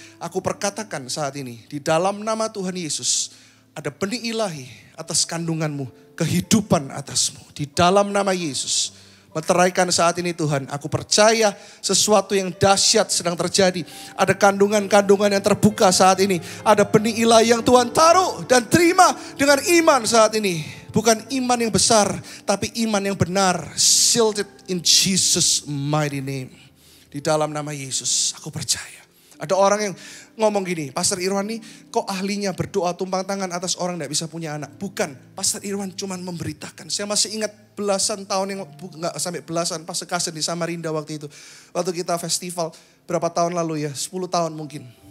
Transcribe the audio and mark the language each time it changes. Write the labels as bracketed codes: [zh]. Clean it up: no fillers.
[id] Aku perkatakan saat ini, di dalam nama Tuhan Yesus, ada benih ilahi atas kandunganmu, kehidupan atasmu. Di dalam nama Yesus, meteraikan saat ini Tuhan, aku percaya sesuatu yang dahsyat sedang terjadi. Ada kandungan-kandungan yang terbuka saat ini. Ada benih ilahi yang Tuhan taruh dan terima dengan iman saat ini. Bukan iman yang besar, tapi iman yang benar. [en] Sealed it in Jesus' mighty name. [id] Di dalam nama Yesus, aku percaya. Ada orang yang ngomong gini, Pastor Irwan nih kok ahlinya berdoa tumpang tangan atas orang gak bisa punya anak. Bukan, Pastor Irwan cuma memberitakan. Saya masih ingat belasan tahun yang, gak sampai belasan, pas sekasih di Samarinda waktu itu. Waktu kita festival, berapa tahun lalu ya, 10 tahun mungkin.